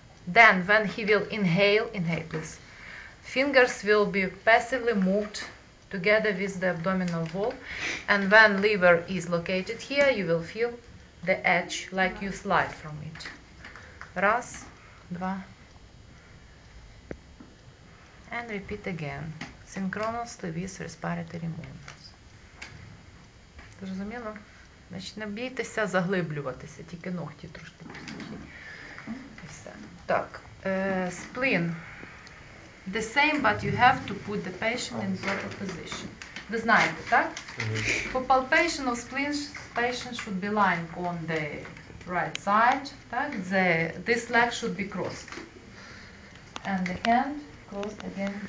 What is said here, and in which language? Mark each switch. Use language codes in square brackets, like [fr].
[en] Then when he will inhale please, fingers will be passively moved together with the abdominal wall, and when liver is located here, you will feel the edge like you slide from it. [uk] Раз, два. [en] And repeat again, synchronously with respiratory movements. [uk] Зрозуміло? Значить, не бійтеся заглиблюватися, тільки ногті трошки пустіть. І все. Так, spleen. [en] The same, but you have to put the patient in proper position. [uk] Ви знаєте, так? [en] For palpation of spleen, patient should be lying on the right side. [uk] Так? [en] This leg should be crossed. And the hand crossed again.